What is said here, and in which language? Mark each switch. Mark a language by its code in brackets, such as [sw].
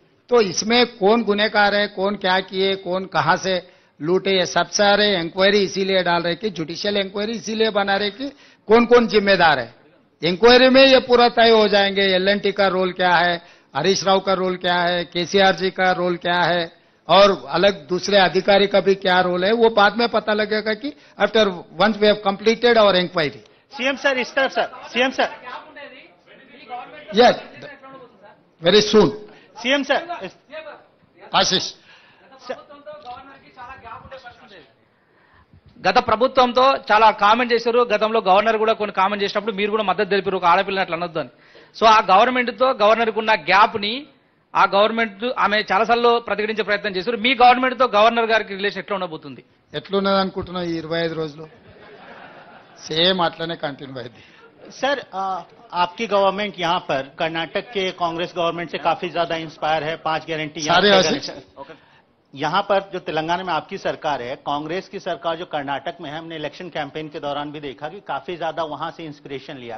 [hi] तो इसमें कौन गुनहगार है, कौन क्या किए, कौन कहां से लूटे, ये सब सारे इंक्वायरी इसीलिए डाल रहे कि जुडिशियल इंक्वायरी इसीलिए बना रहे कि कौन कौन जिम्मेदार है. इंक्वायरी में ये पूरा तय हो जाएंगे. एल&टी का रोल क्या है, हरीश राव का रोल क्या है, केसीआर जी का रोल क्या है, और अलग दूसरे अधिकारी का भी क्या रोल है, वो बाद में पता लगेगा कि [en] After once we have completed our inquiry. [te] CM sir [hi] is तरफ [te] sir CM sir [en] Yes, very soon. [te] CM sir Ashish. గత ప్రభుత్వంతో చాలా కామెంట్ చేశారు. గతంలో గవర్నర్ కూడా కొన్ని కామెంట్ చేసినప్పుడు మీరు కూడా మద్దతు తెలిపారు, ఒక ఆడపిల్లని అట్లా అనొద్దు అని. సో ఆ గవర్నమెంట్ తో గవర్నర్ కు ఉన్న గ్యాప్ ని ఆ గవర్నమెంట్ ఆమె చాలాసార్లు ప్రతిఘటించే ప్రయత్నం చేశారు. మీ గవర్నమెంట్ తో గవర్నర్ గారికి రిలేషన్ ఎట్లా ఉండబోతుంది? ఎట్లున్నది అనుకుంటున్నావు? ఈ 25 రోజులు సేమ్ అట్లనే కంటిన్యూ అయింది. [hi] सर आपकी गवर्नमेंट यहाँ पर कर्नाटक के कांग्रेस गवर्नमेंट से काफी ज्यादा इंस्पायर है, 5 गारंटी सारे आशीष। यहाँ पर जो तेलंगाना में आपकी सरकार है, कांग्रेस की सरकार जो कर्नाटक में है, हमने इलेक्शन कैंपेन के दौरान भी देखा कि काफी ज्यादा वहां से इंस्पिरेशन लिया।